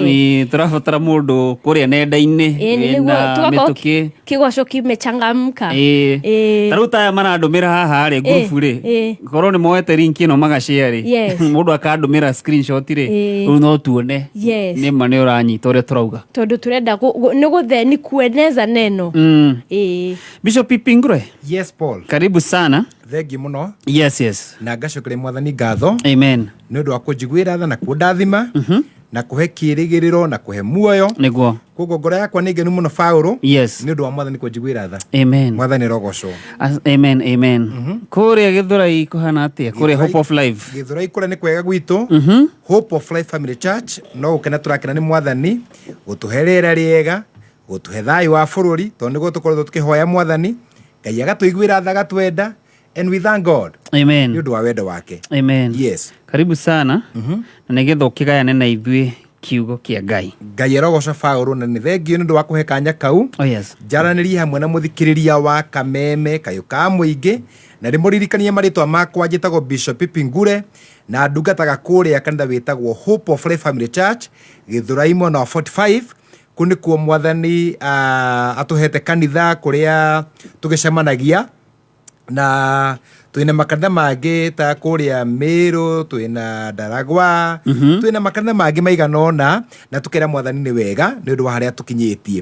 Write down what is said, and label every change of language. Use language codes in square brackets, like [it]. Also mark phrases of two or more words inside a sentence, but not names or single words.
[ki] ni turafatara mundu kuria nenda-ini na mituki [sw] kigoco kimechangamka [ki] taruta ya marandumira haha ri group ri korwo ni moete link ino magashare ri mundu akandumira screenshot ri riu no tuone ni mane uranyita uria turauga tondu turenda ni gutheni [sw] kueneza neno [ki] Bishop Pipingure. Yes Paul. [sw] Karibu sana. [ki] Thengi muno. Yes. Na ngacokere Mwathani ngatho. Amen. Nĩ ũndũ wa kũnjiguĩra tha na kũndathima na kũhe kĩĩrĩgĩrĩro na kũhe muoyo. Nĩguo. Koguo ngoro yakwa nĩ ngenu mũno Paulo. Yes. Nĩ ũndũ wa Mwathani kũnjiguĩra tha. Amen. Mwathani rogocwo. Amen. Kũrĩa Gĩthũrai kũhana atĩa? Kũrĩa Hope of Life. Gĩthũrai kũrĩa nĩ kwega gwitũ. Hope of Life Family Church no ũkena tũrakena nĩ Mwathani gũtũhe rĩera rĩega, gũtũhe thayũ wa bũrũri tondũ nĩguo tũkoretwo tũkĩhoya Mwathani. Ngai agatũiguĩra tha agatwenda. [en] And we thank God. [ki] Amen. Nĩ ũndũ wa wendo wake. Amen. Yes. [sw] Karibu sana. [ki] Na nĩgetha ũkĩgayane na ithuĩ kiugo kĩa Ngai. Ngai erogoca Paulo na nĩ thengio nĩ ũndũ wa kũhe kanya kau. [en] Oh yes. [ki] Njaranĩria hamwe na mũthikĩrĩria wa Kameme kayũ ka mũingĩ na ndĩmũririkanie marĩtwa makwa njĩtagwo Bishop Pipingure na ndungataga kũrĩa kanitha wĩtagwo Hope of Life Family Church Gĩthũrai mwena wa 45 kũu nĩkuo Mwathani atũhete kanitha kũrĩa tũgĩcemanagia na twina makanitha mangĩ ta kũrĩa Meru, twina Ndaragwa, twina makanitha mangĩ maigana ũna na tũkĩra Mwathani nĩ wega nĩ ũndũ wa harĩa tũkinyĩtie.